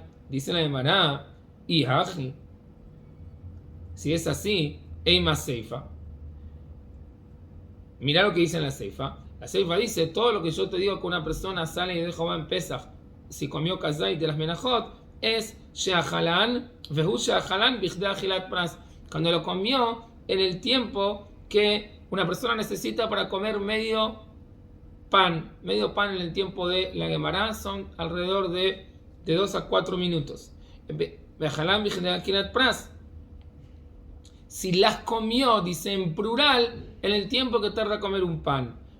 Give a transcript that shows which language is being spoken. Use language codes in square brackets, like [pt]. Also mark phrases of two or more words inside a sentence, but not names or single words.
[es] Dice la Gemara, y haji, si es así, [arc] אימא סיפא. [es] Mira lo que dice en la seifa. La seifa dice, todo lo que yo te digo que una persona sale y deja en Pesach, si comió kazait de las menajot, es [he] שאכלן והוא שאכלן בכדי אכילת פרס, [es] cuando lo comió en el tiempo que una persona necesita para comer medio pan. Medio pan en el tiempo de la Gemara son alrededor de 2 a 4 minutos. Si las comió, dice en plural, en el tiempo que tarda comer un pan.